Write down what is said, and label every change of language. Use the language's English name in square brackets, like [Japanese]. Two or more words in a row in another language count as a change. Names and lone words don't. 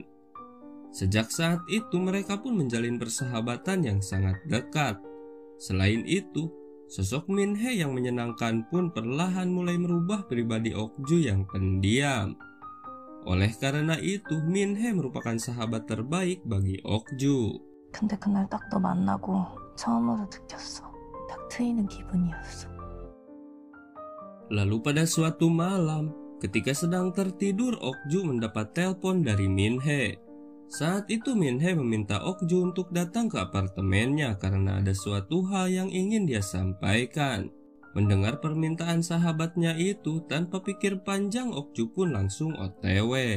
[Indonesian] Sejak saat itu mereka pun menjalin persahabatan yang sangat dekat. Selain itu, sosok Minhe yang menyenangkan pun perlahan mulai merubah pribadi Okju yang pendiam. Oleh karena itu, Minhe merupakan sahabat terbaik bagi Okju. [Korean] 근데 그날 딱 너 만나고 처음으로 느꼈어. 딱 트이는 기분이었어. [Indonesian] Lalu pada suatu malam, ketika sedang tertidur, Okju mendapat telepon dari Minhe. Saat itu Minhe meminta Okju untuk datang ke apartemennya karena ada suatu hal yang ingin dia sampaikan. Mendengar permintaan sahabatnya itu, tanpa pikir panjang Okju pun langsung OTW.